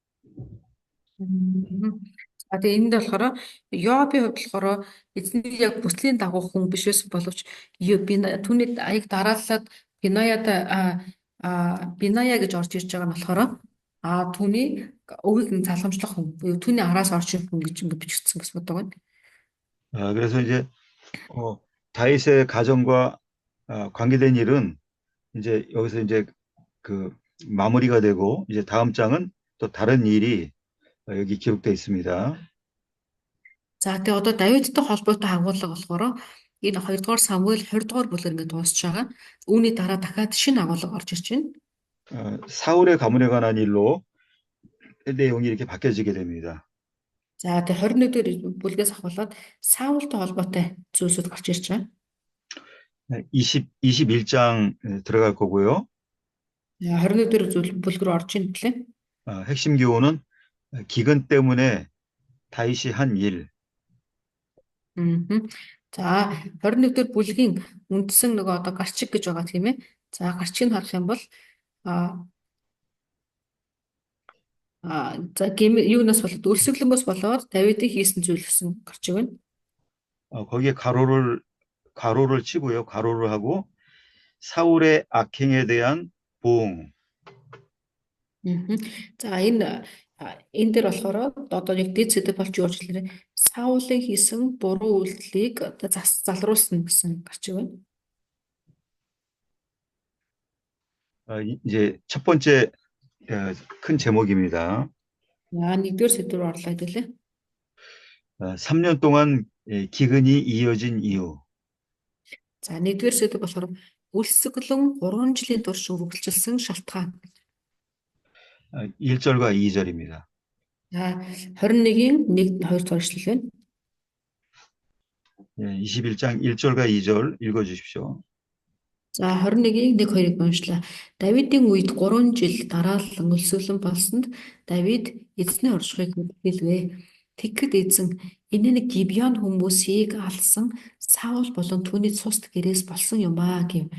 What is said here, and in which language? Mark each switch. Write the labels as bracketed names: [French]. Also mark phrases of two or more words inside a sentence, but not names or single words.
[Mongolian] За тэгээ энд болохоор Йовын хувьд болохоор эзний яг бүслийн дагуу хүн биш байсан боловч түүний аяг дараалаад Биная гэж орж ирж байгаа нь болохоор түүний өвийг нь залгамжлах хүн буюу түүний араас орж ирэх хүн гэж ингэ бичигдсэн гэсэн үг байна. [Korean] 그래서 이제 다윗의 가정과 관계된 일은 이제 여기서 이제 그 마무리가 되고 이제 다음 장은 또 다른 일이 여기 기록되어 있습니다. [Mongolian] За тэгээ одоо Давидтай холбоотой агуулга болохоор энэ 2 дугаар Самуэль 20 дугаар бүлэг ингэ дуусч байгаа. Үүний дараа дахиад шинэ агуулга орж ирж байна. [Korean] 사울의 가문에 관한 일로 내용이 이렇게 바뀌어지게 됩니다. [Mongolian] За тэгээ 21 дугаар бүлгээс ахуулаад Саултай холбоотой зүйлсүүд гарч ирж байгаа. [Korean] 21장 들어갈 거고요. [Mongolian] 21 дугаар бүлэг рүү орж ийн гэлээ. [Korean] 핵심 교훈은 기근 때문에 다윗이 한 일. [Mongolian] За 21 дугаар бүлгийн үндсэн нөгөө одоо гарчиг гэж байгаа тийм ээ. За гарчиг нь харах юм бол за юунаас болоод өрсөлдөнгөөс болоод Давидын хийсэн зүйл гэсэн гарчиг байна. [Korean] 거기에 가로를 치고요. 가로를 하고 사울의 악행에 대한 보응. [Mongolian] За энэ дээр болохоор одоо нэг дэд сэдв болж юу ч хэлээрээ Саулын хийсэн буруу үйлдэлийг одоо залруулсан гэсэн гарчиг байна. [Korean] 이제 첫 번째 큰 제목입니다. [Mongolian] нэгдүгээр сэдв рүү орлоо гэлээ. [Korean] 3년 동안 기근이 이어진 이유. [Mongolian] За нэгдүгээр сэдв болохоор үлсгэлэн 3 жилийн турш үргэлжилсэн шалтгаан. [Korean] 1절과 2절입니다. [Mongolian] За 21-ийн 1-2 дугаар эшлэл байна. [Korean] 21장 1절과 2절 읽어 주십시오. [Mongolian] За 21-ийн 1-2-ыг уншлаа. Давидын үед 3 жил дараалан өлсгөлэн болсонд Давид эзний оршихыг хэлвэ. Тэгэхэд эзэн энэ нэг Гибеон хүмүүсийг алсан Саул болон түүний цуст гэрээс болсон юм аа гэв.